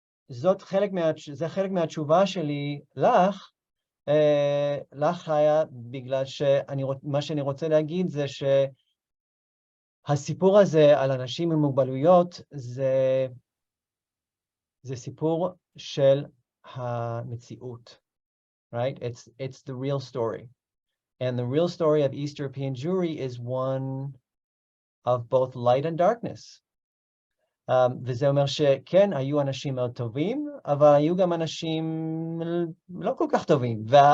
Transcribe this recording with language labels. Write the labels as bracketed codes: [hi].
[he] וזה חלק מהתשובה שלי לך, לך היה בגלל מה שאני רוצה להגיד זה שהסיפור הזה על אנשים עם מוגבלויות זה סיפור של המציאות, [en] right? It's the real story. And the real story of East European Jewry is one of both light and darkness. [he] וזה אומר שכן, היו אנשים מאוד טובים, אבל היו גם אנשים לא כל כך טובים.